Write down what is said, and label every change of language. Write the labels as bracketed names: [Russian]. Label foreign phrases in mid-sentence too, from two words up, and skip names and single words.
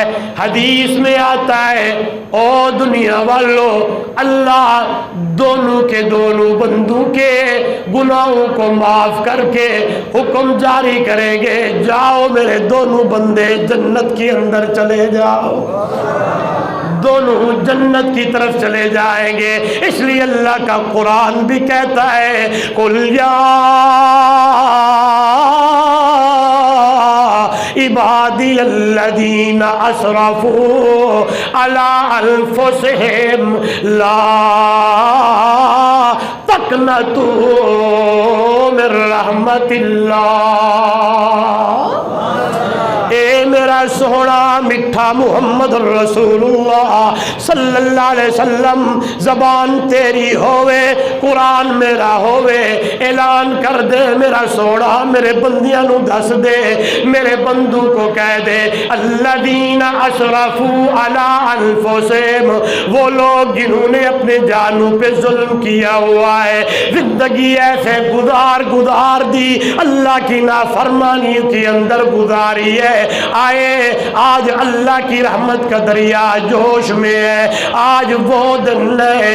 [Urdu] حدیث میں آتا ہے، او دنیا والوں، اللہ دونوں کے دونوں بندوں کے گناہوں کو معاف کرکے حکم جاری کریںگے، جاؤ میرے دونوں بندے جنت کے اندر چلے جاؤ، دونوں جنت کی طرف چلے جائیںگے. اسلئے اللہ کا قرآن بھی کہتا ہے, [Arabic] قل يا عبادي الذين أسرفوا على أنفسهم لا تقنطوا من رحمة الله. [Punjabi] ਏ ਮੇਰਾ ਸੋਹਣਾ ਮਿੱਠਾ ਮੁਹੰਮਦ ਰਸੂਲੁੱਲਾਹ [Arabic] صلى الله عليه وسلم, [Punjabi] ਜ਼ਬਾਨ ਤੇਰੀ ਹੋਵੇ, ਕੁਰਾਨ ਮੇਰਾ ਹੋਵੇ, ਐਲਾਨ ਕਰ ਦੇ ਮੇਰਾ ਸੋਹਣਾ, ਮੇਰੇ ਬੰਦਿਆਂ ਨੂੰ ਦੱਸ ਦੇ, [Urdu] میرے بندو کو کہہ دے, [Arabic] الذين أسرفوا على أنفسهم, [Urdu] وہ لوگ جنہوں نے اپنے جانوں پے ظلم کیا ہوا ہے، زندگی ایسے گزار دی، اللہ کی نافرمانیوں کے اندر گزاری ہے. آئے آج اللہ کی رحمت کا دریا جوش میں ہے، آج وہ دن ہے.